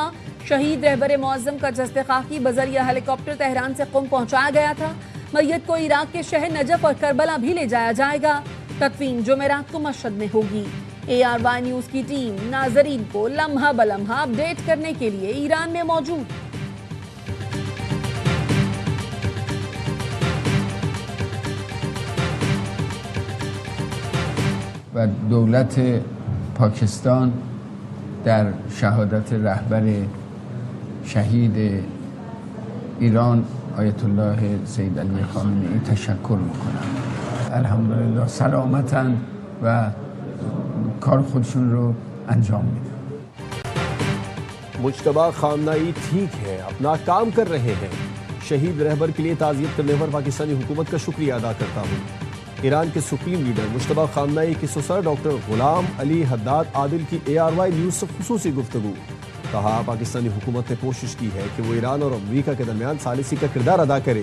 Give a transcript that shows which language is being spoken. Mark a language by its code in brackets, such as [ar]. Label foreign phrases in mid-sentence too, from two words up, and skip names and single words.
[ur] شہید رہبر معظم کا جسد خاکی بذریعہ ہیلی کاپٹر تہران سے قم پہنچایا گیا تھا. میت کو عراق کے شہر نجف اور کربلا بھی لے جایا جائے گا. تدفین جمعرات کو مشہد میں ہوگی۔ ARY نیوز کی ٹیم ناظرین کو لمحہ بہ لمحہ اپڈیٹ کرنے کے لیے ایران میں موجود. [fa] و دولت پاکستان در شهادت رهبر شهید ایران آیت الله سید علی خامنه‌ای تشکر میکنم. الحمدلله سلامتن و کار خودشون رو انجام میدن. [ur] مجتبیٰ خامنائی ٹھیک ہے، اپنا کام کر رہے ہیں. شہید رہبر کے لیے تعزیت کرنے پر پاکستانی حکومت کا شکریہ ادا کرتا ہوں. ایران کے [en] supreme leader [ur] مجتبیٰ خامنائی کی سسر ڈاکٹر غلام علی حداد عادل کی ARY نیوز سے خصوصی گفتگو. کہا پاکستانی حکومت نے کوشش کی ہے کہ وہ ایران اور امریکہ کے درمیان ثالثی کا کردار ادا کرے.